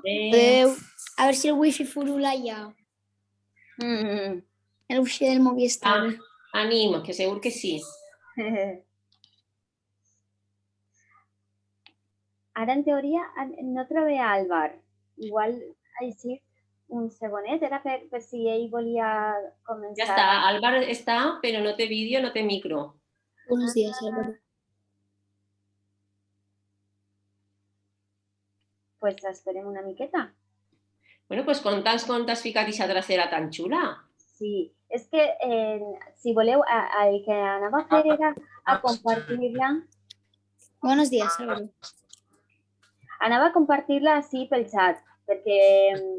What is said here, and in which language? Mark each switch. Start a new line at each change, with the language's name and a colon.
Spanish: Adeu. A ver si el wifi furula ya. El wifi del Movistar. Animo, que seguro que sí.
Catalan: Ara, en teoria, no trobé Álvar. Igual, així, un segonet, era per si ell volia començar.
Spanish: Ya está, Álvar está, pero
Catalan: no té vídeo, no té micro.
Spanish: Buenos días, Álvaro.
Catalan: Pues esperem una miqueta. Bueno, pues con t'has ficat aquesta trasera tan xula. Sí, és que si voleu, el que anava a fer era a compartir-la.
Spanish: Buenos días, Álvaro.
Catalan: Anava a compartir-la així pel xat, perquè...